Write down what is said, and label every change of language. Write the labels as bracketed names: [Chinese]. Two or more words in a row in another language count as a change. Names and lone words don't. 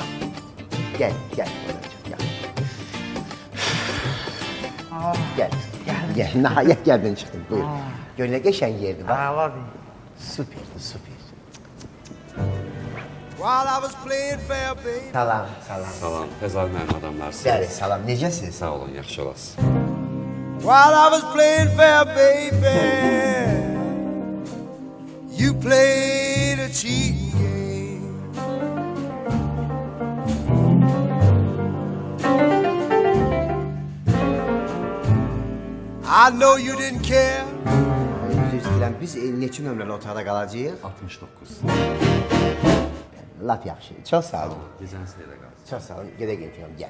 [Azerbaijani] Gəl, gəl. Gəl. Gəl. Nəhayət gəldin çıxdın. Buyur. Gör nə qəşəng yerdir bax. Əladır. Superdir, super. Salam, salam. Salam, Fəzal mənim adamlarsınız. Bəli, salam. Necəsiz? Sağ olun, yaxşı olasınız. [English] While I was playing fair, baby, you played a cheating game. I know you didn't care. [Azerbaijani] Üzr istəyirəm, biz neçə nömrəli otaqda qalacağıq? 69. Lap yaxşı. Çox sağ olun. Gecən seyirə qalsın. Çox sağ olun. Gedək intiqam, gəl.